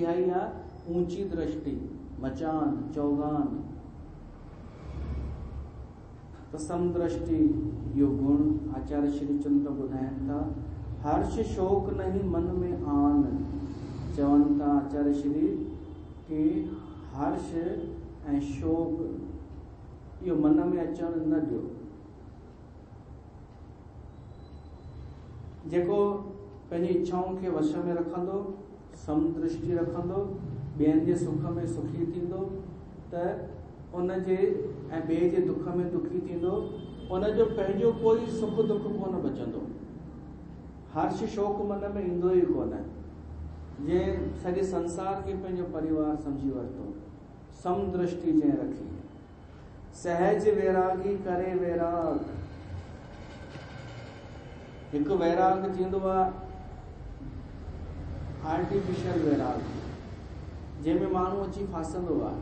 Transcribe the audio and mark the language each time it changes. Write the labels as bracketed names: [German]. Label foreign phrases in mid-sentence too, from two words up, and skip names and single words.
[Sindhi] इहा ई आहे ऊंची दृष्टि, मचान, चौगान। त समदृष्टि इहो गुण आचार्य श्री चंद्र ॿुधाइनि था। [Hindi] हर्ष शोक नहीं मन में आन। [Sindhi] चवनि था आचार्य श्री कि हर्ष ऐं शोक इहो मन में अचणु न ॾियो। जेको पंहिंजी इच्छाउनि खे वश में रखंदो, समदृष्टि रखंदो, ॿियनि जे सुख में सुखी थींदो, त उनजे ऐं ॿिए जे दुख में दुखी थींदो, उनजो पंहिंजो कोई सुख दुख कोन बचंदो। हर्ष शोक मन में ईंदो ई कोन। जंहिं सॼे संसार खे पंहिंजो परिवार सम्झी वरितो, समदृष्टि जंहिं रखी। सहज वैरागी करे वैराग। हिकु वैराग थींदो आहे आर्टिफिशियल वैराग, जंहिंमें माण्हू अची फासंदो आहे।